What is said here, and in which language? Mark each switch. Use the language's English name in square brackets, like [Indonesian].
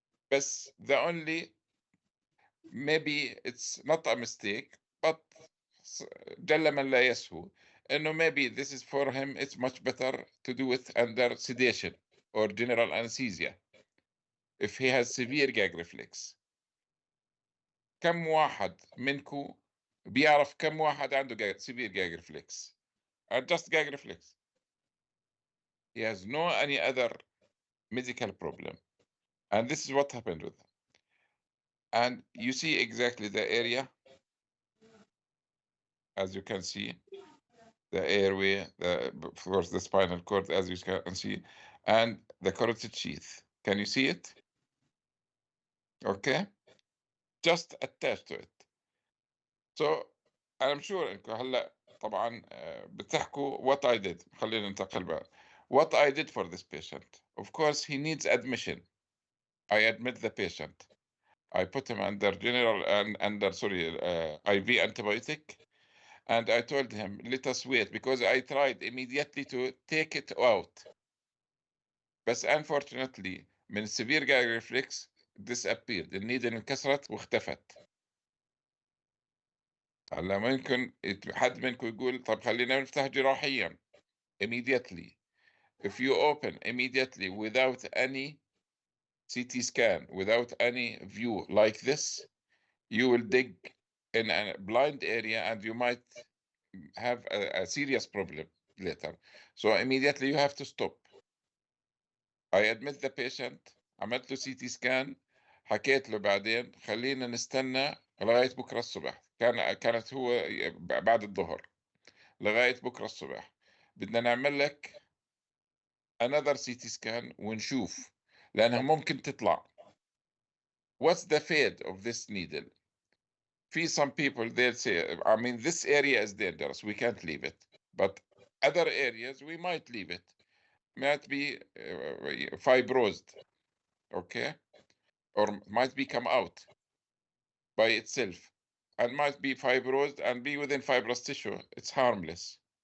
[English] But the only, maybe it's not a mistake, but [Arabic] جل من لا يسهو. [English] Maybe this is for him, it's much better to do it under sedation or general anesthesia if he has severe gag reflex. [Arabic] كم واحد منكم بيعرف كم واحد عنده [English] severe gag reflex? Just gag reflex. He has no any other medical problem. And this is what happened with him. And you see exactly the area, as you can see, the airway, of course, the spinal cord, as you can see, and the carotid sheath. Can you see it? Okay. Just attached to it. So I'm sure [Arabic] انكم هلا طبعا بتحكوا [English] what I did. [Arabic] خلينا ننتقل بقى. [English] What I did for this patient. Of course, he needs admission. I admit the patient. I put him under general and under IV antibiotic, and I told him let us wait because I tried immediately to take it out. But unfortunately [Arabic] من [English] severe gag reflex disappeared. [Arabic] النيدل انكسرت واختفت. هلا ممكن حد منكم يقول طب خلينا نفتح جراحيا [English] immediately. If you open immediately without any CT scan, without any view like this, you will dig in a blind area and you might have a serious problem later. So immediately you have to stop. I admit the patient, [Arabic] عملت له CT scan, حكيت له بعدين خلينا نستنى لغاية بكرة الصبح. كانت هو بعد الظهر لغاية بكرة الصبح. بدنا نعمل لك [English] another CT scan [Arabic] ونشوف لأنها ممكن تطلع. [English] What's the fate of this needle? Some people they'll say, I mean, this area is dangerous, we can't leave it. But other areas we might leave it. Might be fibrosed, okay? Or might be come out by itself and might be fibrosed and be within fibrous tissue. It's harmless.